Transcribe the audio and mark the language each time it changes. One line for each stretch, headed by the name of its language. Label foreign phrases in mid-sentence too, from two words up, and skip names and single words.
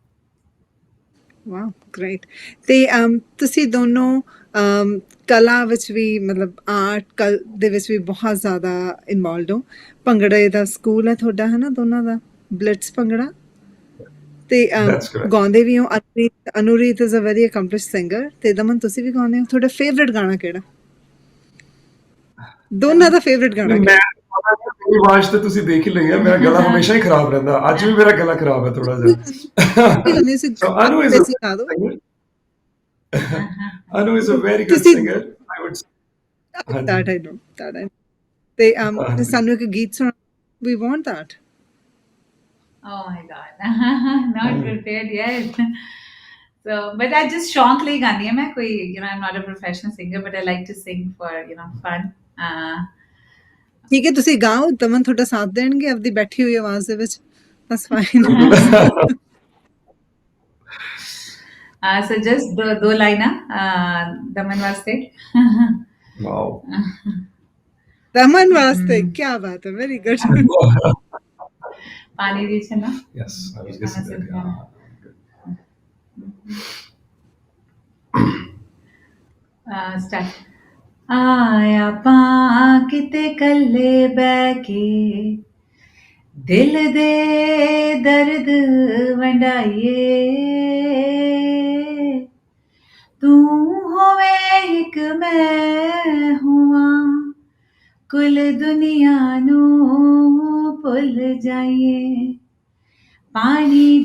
English: wow, great.
Punjabi: ਤੇ ਤੁਸੀਂ ਦੋਨੋਂ ਕਲਾ ਵਿੱਚ ਵੀ, ਮਤਲਬ ਆਰਟ ਦੇ ਵਿੱਚ ਵੀ ਬਹੁਤ ਜ਼ਿਆਦਾ ਇਨਵੋਲਵਡ ਹੋ। ਭੰਗੜੇ ਦਾ ਸਕੂਲ ਹੈ ਤੁਹਾਡਾ, ਹੈ ਨਾ, ਦੋਨਾਂ ਦਾ, ਬਲਿਟਸ ਭੰਗੜਾ, ਤੇ ਗਾਉਂਦੇ ਵੀ ਹੋ।
English: Anureet is a very accomplished singer,
Punjabi: ਤੇ ਦਮਨ ਤੁਸੀਂ ਵੀ ਗਾਉਂਦੇ ਹੋ। ਤੁਹਾਡਾ ਫੇਵਰੇਟ ਗਾਣਾ ਕਿਹੜਾ? ਦੋਨਾਂ ਦਾ ਫੇਵਰੇਟ ਗਾਣਾ ਕਿਹੜਾ? ਮੇਰੀ ਆਵਾਜ਼ ਤੇ ਤੁਸੀਂ ਦੇਖ ਹੀ ਲਈ ਹੈ, ਮੇਰਾ ਗਲਾ ਹਮੇਸ਼ਾ ਹੀ ਖਰਾਬ ਰਹਿੰਦਾ, ਅੱਜ ਵੀ ਮੇਰਾ ਗਲਾ ਖਰਾਬ ਹੈ ਥੋੜਾ ਜਿਹਾ।
English: So Anu is a very good singer, I would say। That I know, that I know।
Punjabi: ਤੇ ਸਾਨੂੰ ਇੱਕ ਗੀਤ ਸੁਣਾ,
English: we want that। Oh my God, not prepared yet। So, but I just
Punjabi: ਸ਼ੌਂਕ ਲਈ ਗਾਉਂਦੀ ਹਾਂ ਮੈਂ, ਕੋਈ
English: I'm not a professional singer, but I like to sing for fun।
Punjabi: ਠੀਕ ਹੈ, ਤੁਸੀਂ ਗਾਓ, ਦਮਨ ਤੁਹਾਡਾ ਸਾਥ ਦੇਣਗੇ ਆਪਦੀ ਬੈਠੀ ਹੋਈ ਆਵਾਜ਼ ਦੇ ਵਿੱਚ,
English: that's fine। So just
Punjabi: ਦੋ ਲਾਈਨਾਂ ਦਮਨ ਵਾਸਤੇ।
English: Wow।
Punjabi: ਦਮਨ ਵਾਸਤੇ, ਕੀ ਬਾਤ ਹੈ,
English: very good.
Punjabi: ਪਾਣੀ ਦੀ ਛਨਾ।
English: Yes, I was guessing that, yeah। Start.
Punjabi: ਆਇਆ ਪਾਂ ਕਿਤੇ ਕੱਲੇ ਬਹਿ ਕੇ ਦਿਲ ਦੇ ਦਰਦ ਵੰਡਾਈਏ ਤੂੰ ਹੋਵੇ ਇੱਕ ਮੈਂ ਹੋਵਾਂ ਕੁੱਲ ਦੁਨੀਆ ਨੂੰ ਭੁੱਲ ਜਾਈਏ ਪਾਣੀ